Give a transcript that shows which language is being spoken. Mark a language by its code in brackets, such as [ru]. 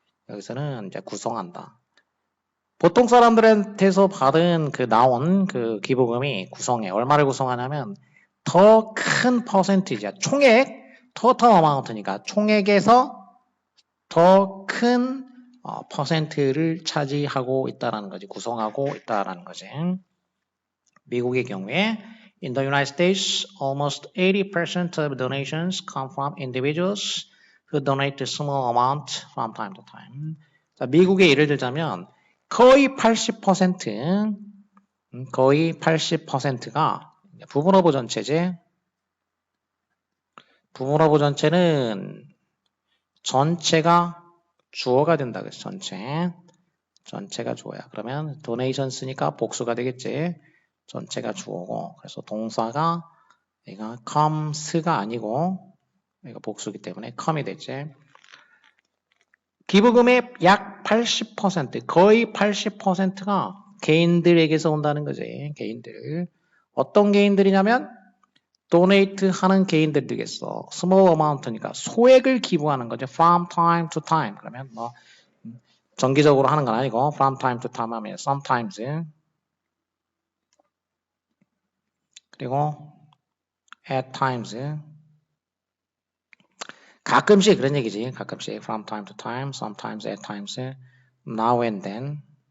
[ko] 여기서는 이제 구성한다. 보통 사람들한테서 받은 나온 기부금이 구성해. 얼마를 구성하냐면 더 큰 퍼센티지야. 총액, 토탈 어마운트니까 총액에서 더 큰 퍼센트를 차지하고 있다라는 거지. 구성하고 있다라는 거지. 미국의 경우에 [en] in the United States, almost 80% of donations come from individuals who donate a small amount from time to time. [ko] 자, 미국의 예를 들자면 거의 80%가 부분어부 전체지. 부분어부 전체는 전체가 주어가 된다 그랬어. 전체. 전체가 주어야. 그러면 donation 쓰니까 복수가 되겠지. 전체가 주어고. 그래서 동사가 얘가 comes가 아니고 얘가 복수기 때문에 come이 됐지. 기부금의 약 80%, 거의 80%가 개인들에게서 온다는 거지. 개인들. 어떤 개인들이냐면 donate 하는 개인들 되겠어. small amount니까 소액을 기부하는 거죠. [en] from time to time. [ko] 그러면 뭐 정기적으로 하는 건 아니고 [en] from time to time [ko] 하면 sometimes. 그리고 at times. 가끔씩 그런 얘기지. 가끔씩 [en] from time to time, sometimes, at times, now and then.